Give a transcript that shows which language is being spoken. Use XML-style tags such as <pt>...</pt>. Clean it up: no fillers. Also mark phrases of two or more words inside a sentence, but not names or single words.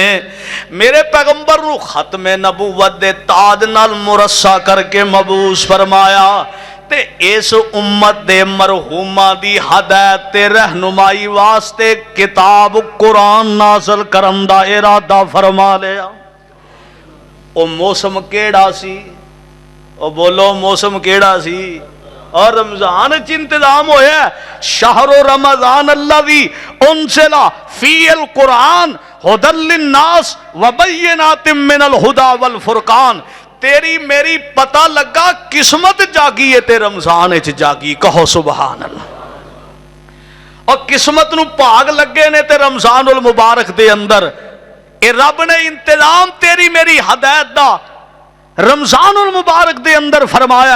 <pa>میرے پیغمبر نوں ختمِ نبوت دے تاج نال مرصع کر کے مبعوث فرمایا، تے اس امت دے مرحومہ دی ہدایت تے رہنمائی واسطے کتاب قرآن نازل کرن دا ارادہ فرما لیا. او موسم کیہڑا سی، او بولو موسم کیہڑا سی. اور رمضان چ انتظام ہویا,</pa> <ar>شهر رمضان الذي أنزل فيه القرآن هدى للناس وبينات من الهدى والفرقان.</ar> <pa>تیری میری پتہ لگا قسمت جاگی ہے تے رمضان چ جاگی، کہو</pa> <ar>سبحان الله.</ar> <pa>اور قسمت نوں بھاگ لگے نے تے رمضان المبارک دے اندر اے رب نے انتظام تیری میری ہدایت دا رمضان المبارک دے اندر فرمایا.</pa>